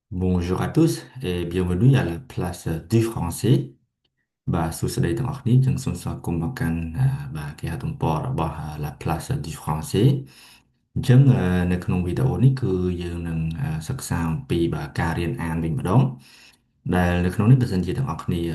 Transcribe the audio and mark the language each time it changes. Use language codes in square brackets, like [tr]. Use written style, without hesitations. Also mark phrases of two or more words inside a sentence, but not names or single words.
[fr] Bonjour à tous et bienvenue à la place du français [km] បាទសួស្តីទាំងអស់គ្នាចឹងសូមស្វាគមន៍មកកាន់បាទគេហទំព័ររបស់ La Place du Français អញ្ចឹងនៅ ក្នុងវីដេអូនេះគឺយើងនឹងសិក្សាអំពីបាទការរៀនអានវិញម្ដងដែលនៅក្នុងនេះបើសិនជាទាំងអស់គ្នា